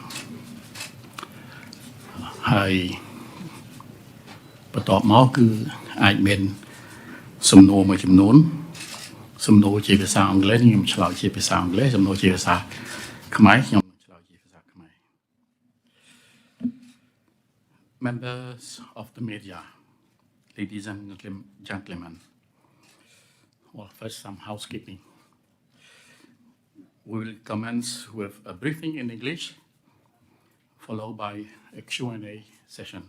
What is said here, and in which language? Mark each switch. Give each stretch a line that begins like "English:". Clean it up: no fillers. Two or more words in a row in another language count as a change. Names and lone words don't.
Khmer: ហើយបន្ទាប់មកគឺអាចមានសំណួរមួយចំនួនសំណួរជាភាសាអង់គ្លេសខ្ញុំឆ្លើយជាភាសាអង់គ្លេសសំណួរជាភាសាខ្មែរខ្ញុំឆ្លើយជាភាសាខ្មែរ
English: Members of the media, ladies and gentlemen, well, first some housekeeping. We will commence with a briefing in English, followed by a Q&A session.